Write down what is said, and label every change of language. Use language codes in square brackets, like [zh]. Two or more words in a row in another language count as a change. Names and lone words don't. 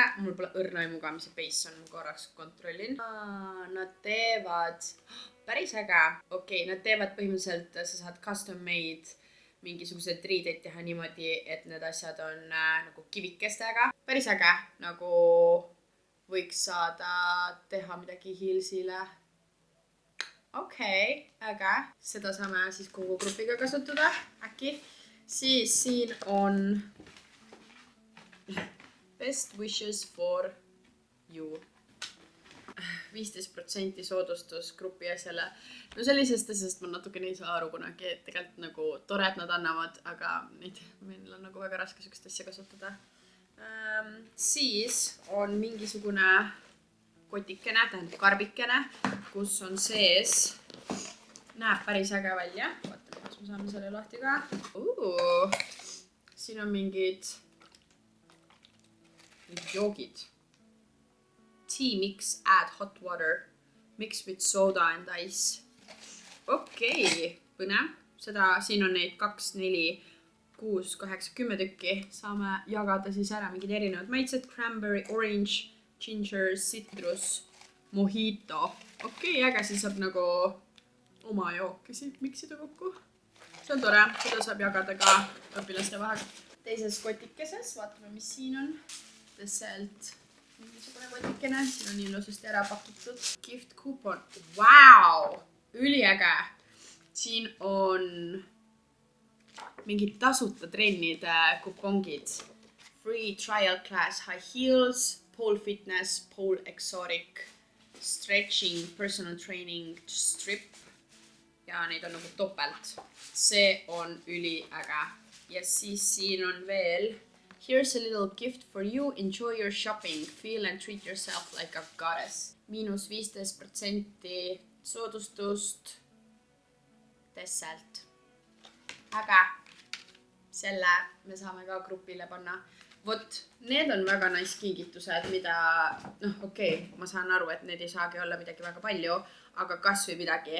[et] Mul pole õrna aimuga, mis see base on, ma korraks kontrollin. Nad teevad, päris äge, okei, nad teevad põhimõtteliselt, sa saad [en] custom made [et] mingisugused riideid teha niimoodi, et need asjad on nagu kivikestega. Päris äge, nagu võiks saada teha midagi Heelsile. Okei, äge. Seda saame siis kogu grupiga kasutada, äkki. Siis siin on [en] best wishes for you. [et] 15% soodustus grupi asjale. No sellisest asjast ma natukene ei saa aru kunagi, et tegelikult nagu tore, et nad annavad, aga meil on nagu väga raske sükest asja kasutada. Siis on mingisugune kotikene, tähendab karbikene, kus on sees, näeb päris äge välja. Vaatame, kas me saame selle lahti ka. Siin on mingid joogid. [en] Tea mix, add hot water, mix with soda and ice. [et] Okei, põnev. Siin on neid 2, 4, 6, 8, 10 tükki. Saame jagada siis ära mingid erinevad maitsed. [en] Cranberry, orange, ginger, citrus, mojito. [et] Okei, äge, siis saab nagu oma jookesi miksida kokku. See on tore, seda saab jagada ka õpilaste vahel. Teises kotikeses, vaatame, mis siin on. Sealt mingisugune kotikene, siin on ilusasti ära pakitud. [en] Gift coupon, wow, üliäge. [et] Siin on mingid tasuta trennide kupongid. [en] Free trial class, high heels, pole fitness, pole exotic, stretching, personal training, strip. [et] Ja neid on nagu topelt. See on üliäge. Ja siis siin on veel [en] here's a little gift for you, enjoy your shopping, feel and treat yourself like a goddess. [et] -15% soodustust Tesselt. Äge. Selle me saame ka grupile panna. Vot, need on väga nice kingitused, mida, okei, ma saan aru, et need ei saagi olla midagi väga palju, aga kas või midagi.